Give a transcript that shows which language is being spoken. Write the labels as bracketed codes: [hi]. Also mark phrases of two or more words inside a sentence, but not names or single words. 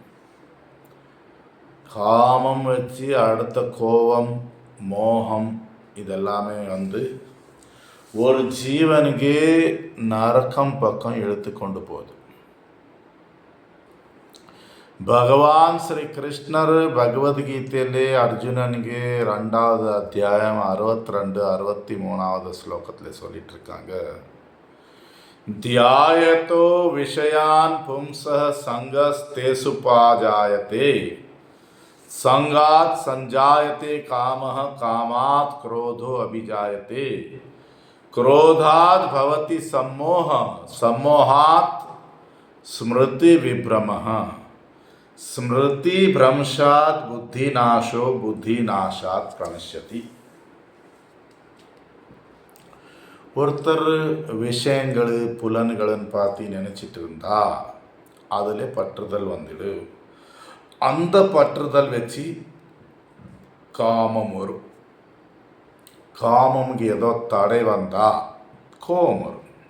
[ta] காமம் வச்சு அடுத்த கோபம் மோகம் இதெல்லாமே ஒரு ஜீவனுக்கே நரக்கம் பக்கம் இழுத்து கொண்டு போகுது. பகவான் ஸ்ரீ கிருஷ்ணர் பகவத்கீதையிலே அர்ஜுனனுக்கு 2வது அத்தியாயம் 62 63வது ஸ்லோகத்தில் சொல்லிட்டு இருக்காங்க, [sa] ध्यायतो विषयान् पुंसः संगस्तेषुपाजायते संगात् संजायते कामः कामात् क्रोधो अभिजायते क्रोधात् भवति सम्मोह सम्मोहात् स्मृति विभ्रमः स्मृति भ्रंशात् बुद्धिनाशो बुद्धिनाशात् प्रणश्यति. [ta] ஒருத்தர் விஷயங்கள் புலன்கள்னு பார்த்து நினச்சிட்டு இருந்தால் அதில் பற்றுதல் வந்துடு. அந்த பற்றுதல் வச்சு காமம் வரும். காமம்க்கு ஏதோ தடை வந்தால் கோபம் வரும்.